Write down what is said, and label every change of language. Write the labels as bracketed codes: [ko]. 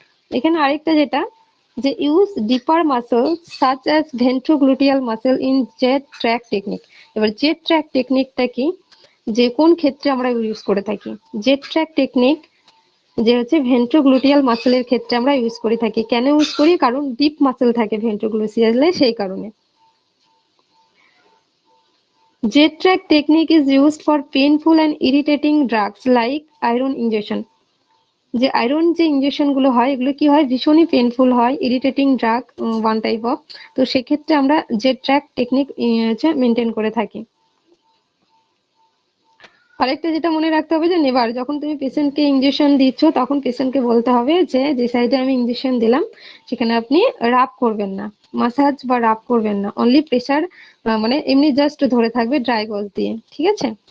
[bn] এখানে আরেকটা যেটা, যে use ডিপার muscle such as ভেন্ট্রোগ্লুটিয়াল muscle in jet track technique. এবার জেট ট্র্যাক টেকনিকটা কি, যে কোন ক্ষেত্রে আমরা ইউজ করে থাকি? জেট ট্র্যাক টেকনিক যে হচ্ছে ভেন্ট্রোগ্লুটিয়াল মাসলের ক্ষেত্রে আমরা ইউজ করে থাকি। কেন ইউজ করি? কারণ ডিপ মাসল থাকে ভেন্ট্রোগ্লুটিয়ালে, সেই কারণে। [en] Jet track technique is used for painful and irritating drugs like iron injection. [bn] যে আয়রন যে ইনজেকশন গুলো হয়, এগুলো কি হয়, ভীষণই পেনফুল হয়, irritating drug one type of. তো সেক্ষেত্রে আমরা জেট ট্র্যাক টেকনিক মেনটেন করে থাকি। আরেকটা যেটা মনে রাখতে হবে, যে নেবার যখন তুমি পেশেন্টকে ইনজেকশন দিচ্ছ, তখন পেশেন্টকে বলতে হবে যে যে সাইডে আমি ইনজেকশন দিলাম সেখানে আপনি রাব করবেন না, মাসাজ বা রাব করবেন না, অনলি প্রেসার, মানে এমনি জাস্ট ধরে থাকবে ড্রাই গজ দিয়ে, ঠিক আছে।